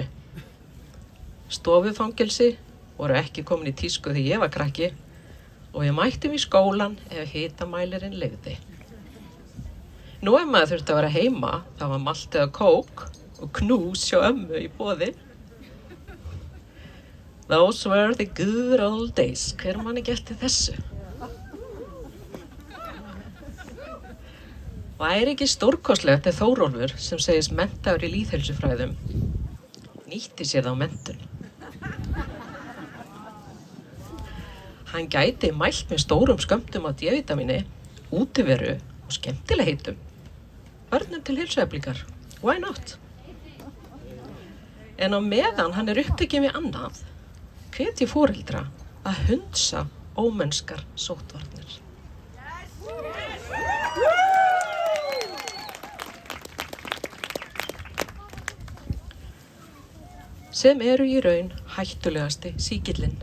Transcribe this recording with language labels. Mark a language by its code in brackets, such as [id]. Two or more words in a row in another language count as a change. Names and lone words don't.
[is] Stofufangelsi voru ekki komin í tísku þegar ég var krakki og ég mætti í skólan ef hitamælirinn leyfði. Nú ef maður þurfti að vera heima, það var malt eða kók og knús hjá ömmu í boði. [en] Those were the good old days. [is] Hver manni geti þessu? Væri ekki stórkostlegt ef Þórólfur, sem segist menntaður í lýðheilsufræðum, nýtti sér þá menntun. Hann gæti mælt með stórum skömmtum af D-vitamíni, útiveru og skemmtilegheitum. Börnum til heilsueflingar. [en] Why not? [is] En á meðan hann upptekinn við annað, hvetji foreldra að hundsa ómennskar sóttvarnir. Sem eru í raun hættulegasti sýkillinn.